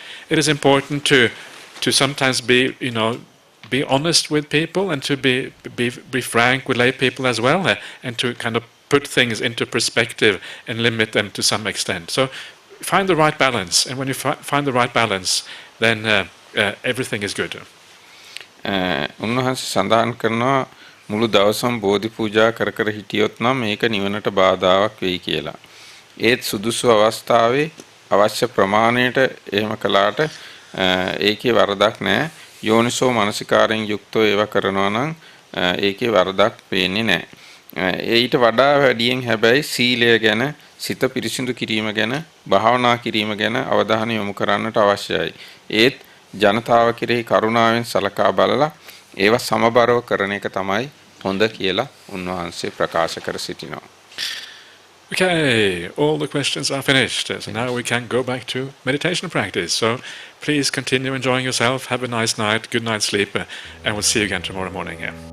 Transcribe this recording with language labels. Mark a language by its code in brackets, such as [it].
[en] It is important to sometimes be honest with people and to be frank with lay people as well, and to kind of put things into perspective and limit them to some extent. So find the right balance, and when you find the right balance, then everything is good. [si] උන්වහන්සේ සඳහන් කරනවා මුළු දවසම බෝධි පූජා කර කර හිටියොත් නම් මේක නිවනට බාධාවක් වෙයි කියලා. ඒත් සුදුසු අවස්ථාවේ අවශ්‍ය ප්‍රමාණයට එහෙම කළාට ඒකේ වරදක් නැහැ. යෝනිසෝ මනසිකාරයෙන් යුක්තව ඒවා කරනවා නම් ඒකේ වරදක් පේන්නේ නැහැ. ඊට වඩා වැඩියෙන් හැබැයි සීලය ගැන, සිත පිරිසිදු කිරීම ගැන, භාවනා කිරීම ගැන අවධානය යොමු කරන්නට අවශ්‍යයි. ඒත් ජනතාව කෙරෙහි කරුණාවෙන් සලකා බලලා ඒවා සමබරව කරන එක තමයි හොඳ කියලා උන්වහන්සේ ප්‍රකාශ කර සිටිනවා. [en] Okay, all the questions are finished. So now we can go back to meditation practice. So please continue enjoying yourself. Have a nice night, good night's sleep, and we'll see you again tomorrow morning.